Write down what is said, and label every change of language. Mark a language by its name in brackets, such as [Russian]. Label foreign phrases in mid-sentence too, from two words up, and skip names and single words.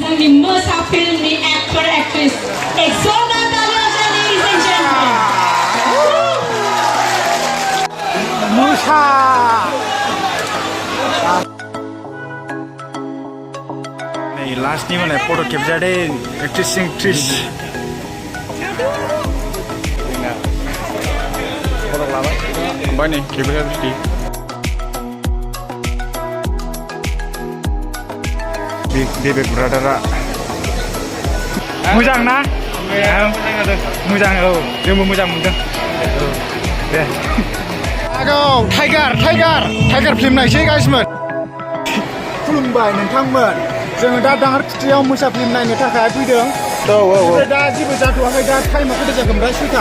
[Bodo] जोंनि Mwsa फिल्मनि एक्टर एक्ट्रेस एक्सोना तालियाजों [English] ladies and gentlemen [Bodo] Mwsa नै लास्टनि मालाय फट' खेबजादों एक्ट्रेस फट' लाबाय ओमफ्राय नै खेबजादों Bebek brother-a मोजां ना मोजां औ जोंबो मोजां मोनदों दे टाइगार फिल्म नायसै गासिमोन खुलुमबाय नोंथांमोन जोङो दा दाहार खुथियाव Mwsa फिल्म नायनो थाखाय फैदों औ दा जेबो जाथ'वाखै दा टाइमा खैथा जागोन ओमफ्राय सुइथा